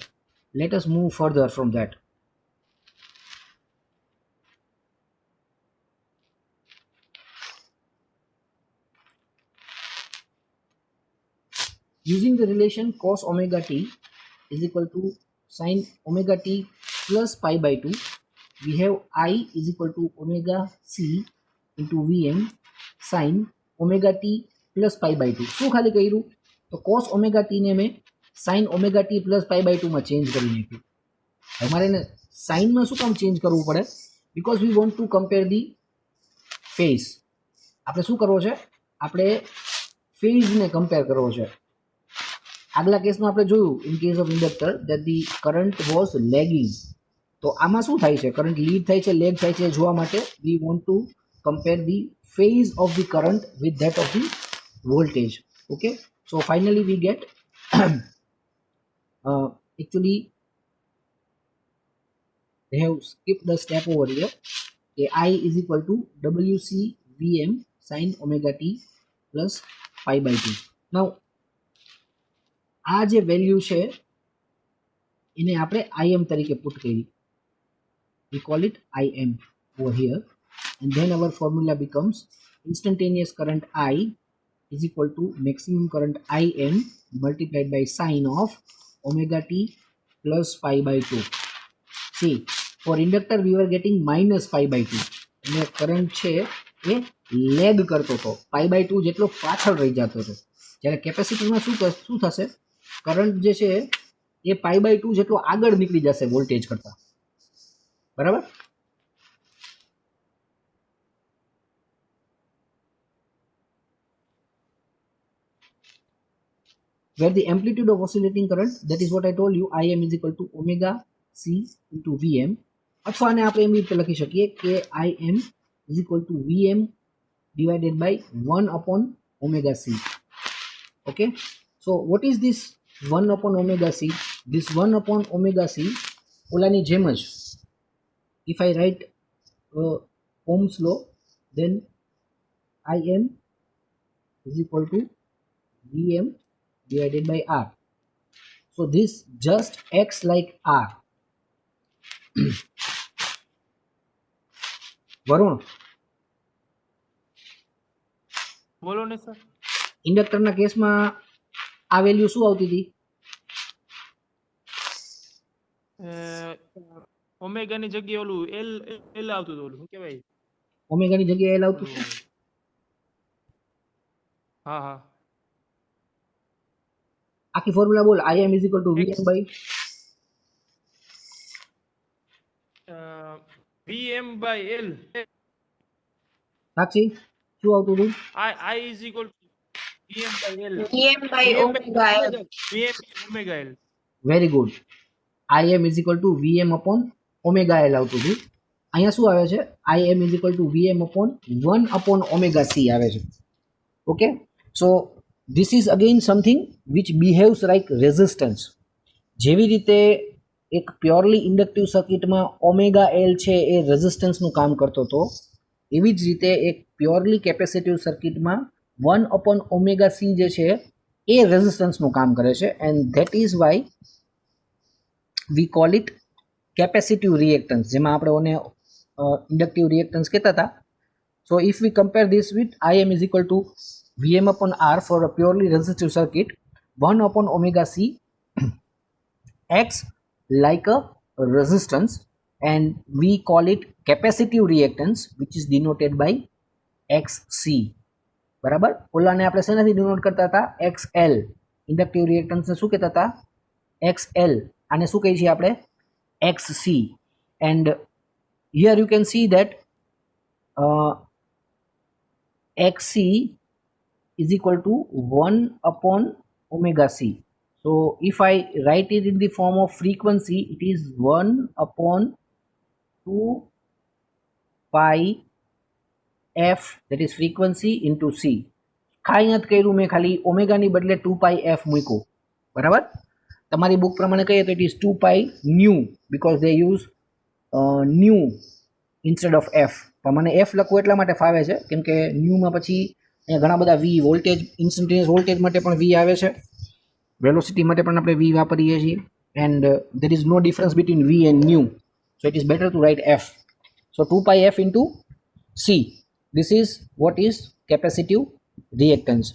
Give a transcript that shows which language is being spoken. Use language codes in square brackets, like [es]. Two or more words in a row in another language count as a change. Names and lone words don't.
[en] Let us move further from that. Using the relation cos omega t is equal to sin omega t plus pi by 2, we have I is equal to omega c into Vm sin omega t plus pi by 2. [gu] શું ખાલી કર્યું, તો [en] cos omega t [gu] ને મેં [en] sin omega t plus pi by 2 [gu] માં ચેન્જ કરી નાખ્યું. અમારે એને સાઇનમાં શું કામ ચેન્જ કરવું પડે, [en] because we want to compare the phase. [gu] આપણે શું કરવો છે, આપણે ફેઝને કમ્પેર કરવો છે. આગલા કેસમાં આપણે જોયું [en] in case of inductor that the current was lagging. [gu] તો આમાં શું થાય છે, કરંટ લીડ થાય છે, લેગ થાય છે, જોવા માટે [en] we want to compare the phase of the current with that of the voltage. Okay, so finally we get actually they have skipped the step over here. I is equal to WC Vm sin omega t plus pi by 2. [gu] Now આ જે વેલ્યુ છે એને આપણે Im તરીકે પુટ કરી, [en] we call it Im over here, and then our formula becomes instantaneous current I is equal to maximum current Im multiplied by sine of omega t plus pi by 2. See, for inductor we were getting minus pi by 2, [gu] એટલે કરંટ છે એ લેગ કરતો હતો, [en] pi by 2 [gu] જેટલો પાછળ રહી જતો હતો. જ્યારે કેપેસિટરમાં શું થશે, કરંટ જે છે એ [en] pi by 2 [gu] જેટલો આગળ નીકળી જશે વોલ્ટેજ કરતા, બરાબર. [en] Where the amplitude of oscillating current, that is what I told you, Im is equal to omega c into Vm, [gu] અથવા આને આપણે એમ રીતે લખી શકીએ કે [en] Im is equal to Vm divided by 1 upon omega c. Okay, so what is this 1 upon omega c? This 1 upon omega c, [gu] ઓલાની જેમ જ, [en] if I write Ohm's law, then Im is equal to Vm divided by R. So this just acts like R. [gu] વરુણ, બોલો ને સર. ઇન્ડક્ટરના કેસમાં આ વેલ્યુ શું આવતી હતી, ઓમેગાની જગ્યાએ ઓલું એલ એલ આવતું હતું, ઓલું શું કહેવાય, ઓમેગાની જગ્યાએ એલ આવતું હતું. હા હા, આખી ફોર્મ્યુલા બોલ, [en] Im is equal to Vm by Vm by L. [gu] સાક્ષી શું આવતું હતું, [en] I is equal to Vm by L. Vm by omega L. Vm omega L. very good. Im is equal to Vm upon omega L [gu] આવતું હતું. અહીંયા શું આવે છે, [en] Im is equal to Vm upon 1 upon omega c [gu] આવે છે. [en] Okay, so this is again something which behaves like resistance. [gu] જેવી રીતે એક પ્યોરલી ઇન્ડક્ટિવ સર્કિટમાં ઓમેગા એલ છે એ રેઝિસ્ટન્સનું કામ કરતો હતો, એવી જ રીતે એક પ્યોરલી કેપેસિટિવ સર્કિટમાં [en] 1 upon omega c [gu] જે છે એ રેઝિસ્ટન્સનું કામ કરે છે, [en] and that is why we call it capacitive reactance, [gu] જેમાં આપણે ઓને ઇન્ડક્ટિવ રિએક્ટન્સ કહેતા હતા. [en] so if we compare this with Im is equal to Vm upon R for a purely resistive circuit, 1 upon omega c acts like a resistance, and we call it capacitive reactance, which is denoted by XC. [gu] બરાબર, ઓલાને આપણે શેનાથી ડિનોટ કરતા હતા, XL. ઇન્ડક્ટિવ રિએક્ટન્સને શું કહેતા હતા, XL. આને શું કહીએ છીએ આપણે? [en] XC. And here you can see that XC is equal to 1 upon omega C. So if I write it in the form of frequency, it is 1 upon 2 pi f, that is frequency, into C. [gu] કાંઈ નથી કર્યું મેં, ખાલી ઓમેગાની બદલે [en] 2 pi f [gu] મૂક્યું, બરાબર? તમારી બુક પ્રમાણે કહીએ તો [en] it is 2 pi nu because they use nu instead of f. [gu] પણ મને f લખવું એટલા માટે ફાવે છે કેમ કે ન્યુમાં પછી અહીંયા ઘણા બધા v, વોલ્ટેજ, ઇન્સ્ટન્ટેનિયસ વોલ્ટેજ માટે પણ v આવે છે, વેલોસિટી માટે પણ આપણે v વાપરીએ છીએ, [en] એન્ડ there is no difference between v and nu, so it is better to write f. So 2 pi f into c, this is what is capacitive reactance.